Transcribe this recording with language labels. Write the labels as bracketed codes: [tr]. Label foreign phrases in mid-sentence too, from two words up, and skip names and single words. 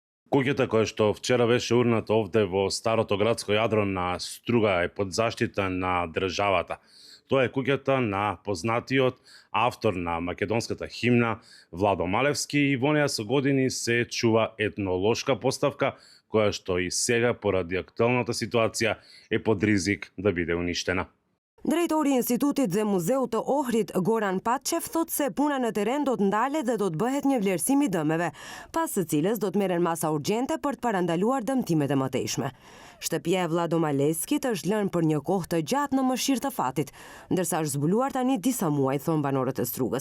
[mk] Куќата која што вчера беше урната овде во старото градско јадро на Струга е под заштита на државата. Тоа е куќата на познатиот автор на македонската химна Владо Малевски и во неја со години се чува етнолошка поставка која што и сега поради актуелната ситуација е под ризик да биде уништена. [sq] Drejtori i Institutit dhe Muzeut të Ohrit, Goran Patçev, thot se puna në teren do të ndalet dhe do të bëhet një vlerësim i dëmeve, pas së cilës do të merren masa urgjente për të parandaluar dëmtimet e mëtejshme. Shtëpia e Vlado Maleskit është lënë për një kohë të gjatë në mëshirë të fatit, ndërsa është zbuluar tani disa muaj, thon banorët e Strugës.